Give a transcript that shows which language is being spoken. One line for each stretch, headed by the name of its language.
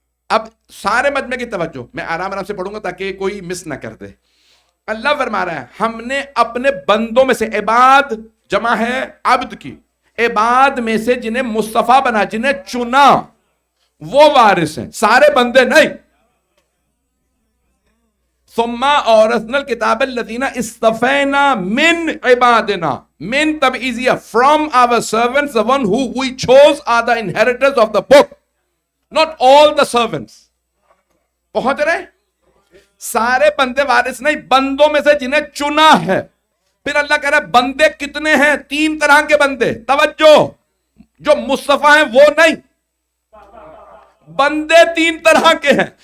Urdu: اب سارے مجمع کی توجہ، میں آرام آرام سے پڑھوں گا تاکہ کوئی مس نہ کر دے. اللہ فرما رہا ہے ہم نے اپنے بندوں میں سے، عباد جمع ہے عبد کی، عباد میں سے جنہیں مصطفیٰ بنا، جنہیں چنا، وہ وارث ہیں، سارے بندے نہیں.
Arabic: ثم اورثنا الکتاب الذین اصطفینا من عبادنا،
English: من تبعیضیہ، from our servants, the one who we chose are the inheritors of the book, not all the servants.
Urdu: پہنچ رہے؟ سارے بندے وارث نہیں، بندوں میں سے جنہیں چنا ہے. پھر اللہ کہہ رہا ہے بندے کتنے ہیں؟ تین طرح کے بندے. توجہ، جو مصطفیٰ ہیں وہ نہیں، بندے تین طرح کے ہیں.